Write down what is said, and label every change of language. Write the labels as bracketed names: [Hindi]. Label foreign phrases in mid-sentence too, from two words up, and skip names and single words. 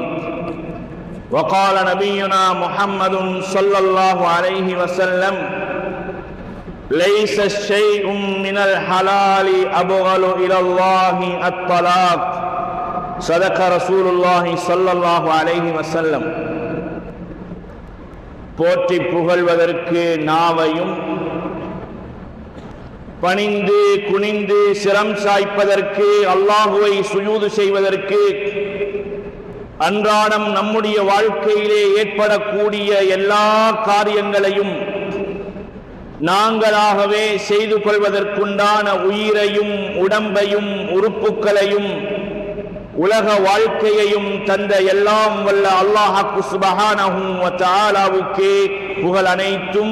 [Arabic] وقال نبينا محمد صلى الله عليه وسلم: ليس شيء من الحلال أبغض إلى الله الطلاق. صدق رسول الله صلى الله عليه وسلم. [Tamil] போற்றி புகழ்வதற்கு நாவையும், பணிந்து குனிந்து சிரம் சாய்ப்பதற்கு, அல்லாஹுவை சுஜூது செய்வதற்கு, அன்றாடம் நம்முடைய வாழ்க்கையிலே ஏற்படக்கூடிய எல்லா காரியங்களையும் நாங்களாகவே செய்து கொள்வதற்குண்டான உயிரையும் உடம்பையும் உறுப்புகளையும் உலக வாழ்க்கையையும் தந்த எல்லாம் வல்ல அல்லாஹ் [Arabic] سبحانه وتعالى [Tamil] புகழ் அனைத்தும்.